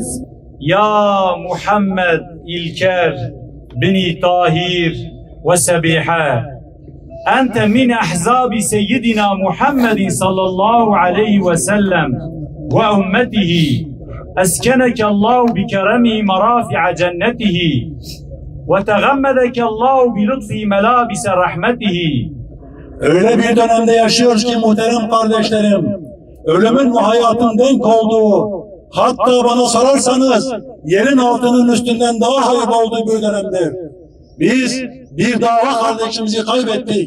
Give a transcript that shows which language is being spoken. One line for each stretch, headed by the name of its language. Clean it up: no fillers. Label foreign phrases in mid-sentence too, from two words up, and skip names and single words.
Arabic: يا محمد إلكر بني طاهر وسبيحة أنت من أحزاب سيدنا محمد صلى الله عليه وسلم وأمته أسكنك الله بكرمه مرافع جنته وتغمدك الله بلطف ملابس رحمته.
Turkish: Öyle bir dönemde yaşıyoruz ki muhterem kardeşlerim, ölümün ve hayatın denk olduğu, hatta bana sorarsanız yerin altının üstünden daha hayırlı olduğu bir dönemdir. Biz bir dava kardeşimizi kaybettik.